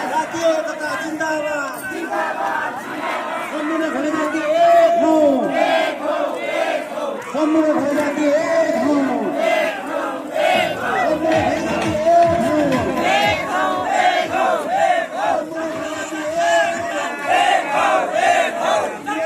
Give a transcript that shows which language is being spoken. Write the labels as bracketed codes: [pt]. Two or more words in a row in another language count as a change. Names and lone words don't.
[ne] जातीय एकता जिंदाबाद, जिंदाबाद। सम्पूर्ण घरे जाति एक हौं, एक हौं, एक हौं। सम्पूर्ण घरे जाति एक हौं, एक हौं, एक हौं। सम्पूर्ण घरे जाति एक हौं, एक हौं, एक हौं, एक हौं। सम्पूर्ण घरे जाति एक हौं, एक हौं, एक हौं।